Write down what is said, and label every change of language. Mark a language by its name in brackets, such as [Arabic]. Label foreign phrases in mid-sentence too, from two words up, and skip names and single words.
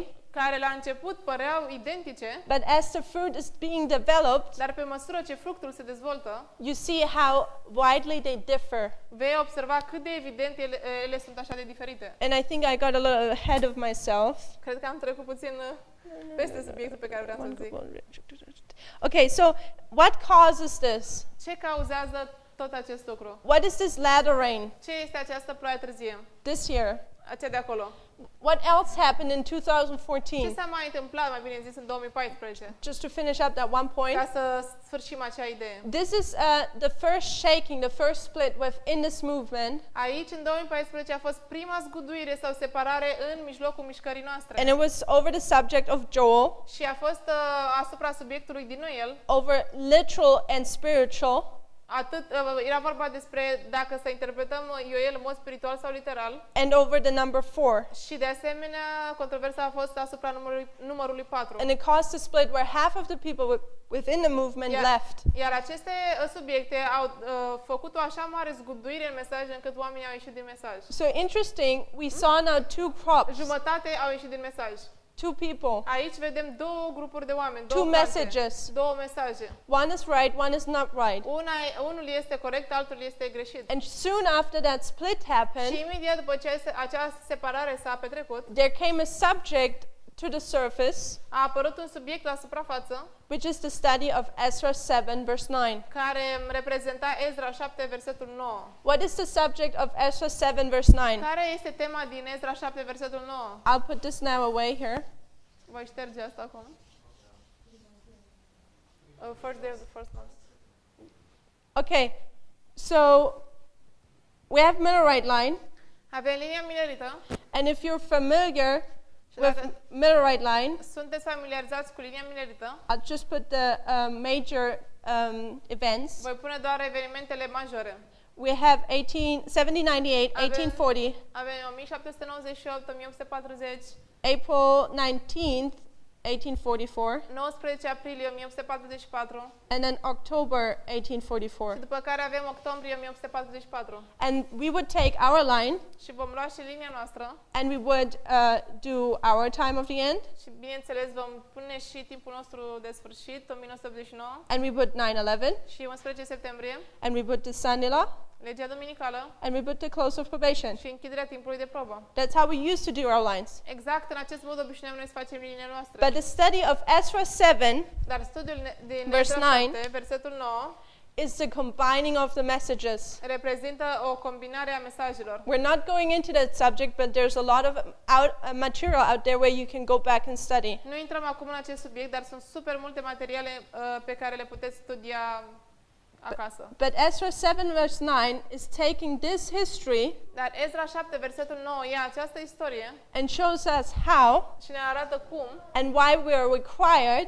[Romanian] care la început păreau identice, [English] but as the fruit is being developed, [Romanian] dar pe măsură ce fructul se dezvoltă, [English] you see how widely they differ. [Romanian] vei observa cât de evident ele sunt așa de diferite. [English] And I think I got a little ahead of myself. [Romanian] Cred că am trecut puțin peste subiectul pe care vreau să-l zic. [English] Okay, so what causes this? [Romanian] Ce cauzează tot acest lucru? [English] What is this latter rain [Romanian] Ce este această ploaie târzie? [English] this year? [Romanian] Aceea de acolo. [English] What else happened in [Romanian] Ce 2014? s-a mai întâmplat, mai bine zis, în 2014? [English] Just to finish up that one point. [Romanian] Ca să sfârșim acea idee. [English] This is the first shaking, the first split within this movement, [Romanian] Aici, în 2014, a fost prima zguduire sau separare în mijlocul mișcării noastre. [English] and it was over the subject of Joel, [Romanian] Și a fost asupra subiectului din Noel. [English] over literal and spiritual, [Romanian] Era vorba despre dacă să interpretăm Ioel în mod spiritual sau literal. [English] and over the number 4. [Romanian] Și de asemenea, controversa a fost asupra numărului 4. [English] And it caused a split where half of the people within the movement left. [Romanian] Iar aceste subiecte au făcut o așa mare zguduire în mesaj încât oamenii au ieșit din mesaj. [English] So interesting, we saw now two crops, [Romanian] Jumătate au ieșit din mesaj. [English] two people, [Romanian] Aici vedem două grupuri de oameni, [English] two [Romanian] două parte, [English] messages. [Romanian] două mesaje. [English] One is right, one is not right. [Romanian] Unul este corect, altul este greșit. [English] And soon after that split happened, [Romanian] Și imediat după ce această separare s-a petrecut, [English] there came a subject to the surface, [Romanian] a apărut un subiect la suprafață [English] which is the study of Ezra 7 verse 9. [Romanian] care reprezenta Ezra 7, versetul 9. [English] What is the subject of Ezra 7 verse 9? [Romanian] Care este tema din Ezra 7, versetul 9? [English] I'll put this now away here. [Romanian] Voi șterge asta acum. [English] First day of the first month. Okay, so we have Millerite line, [Romanian] Avem linia milerită. [English] and if you're familiar [Romanian] Și [English] with [Romanian] dacă [English] Millerite line, [Romanian] sunteți familiarizați cu linia milerită, [English] I'll just put the major events. [Romanian] voi pune doar evenimentele majore. [English] We have 1798, 1840, [Romanian] Avem 1798, 1840, [English] April 19th, 1844, [Romanian] 19 aprilie 1844 [English] and then October [Romanian] și 1844. după care avem octombrie 1844. [English] And we would take our line [Romanian] Și vom lua și linia noastră [English] and we would do our time of the end, [Romanian] și bineînțeles vom pune și timpul nostru de sfârșit, 1989 [English] and we put 9/11, [Romanian] și 11 septembrie, [English] and we put the Sunday law, [Romanian] legea duminicală [English] and we put the close of probation. [Romanian] și închiderea timpului de probă. [English] That's how we used to do our lines. [Romanian] Exact în acest mod obișnuim noi să facem liniile noastre. [English] But the study of Ezra 7 [Romanian] Dar studiul din [English] Verse [Romanian] Ezra 9 7, versetul 9, [English] is the combining of the messages. [Romanian] reprezintă o combinare a mesajelor. [English] We're not going into that subject, but there's a lot of material out there where you can go back and study. [Romanian] Nu intrăm acum în acest subiect, dar sunt super multe materiale pe care le puteți studia acasă. [English] But Ezra 7 verse 9 is taking this history [Romanian] Dar Ezra 7, versetul 9, ia această istorie [English] and shows us how [Romanian] și ne arată cum [English] and why we are required